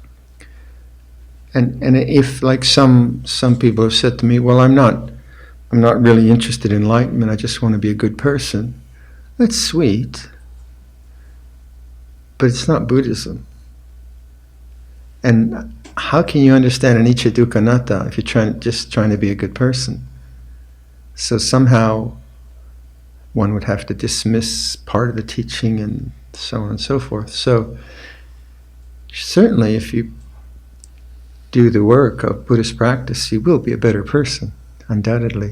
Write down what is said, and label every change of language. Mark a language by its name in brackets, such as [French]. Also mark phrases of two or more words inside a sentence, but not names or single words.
[English] And if, like some people have said to me, well, I'm not really interested in enlightenment, I just want to be a good person. That's sweet, but it's not Buddhism. And how can you understand [Pali] anicca dukkha anatta [English] if you're just trying to be a good person? So somehow one would have to dismiss part of the teaching and so on and so forth. So certainly if you do the work of Buddhist practice, you will be a better person, undoubtedly.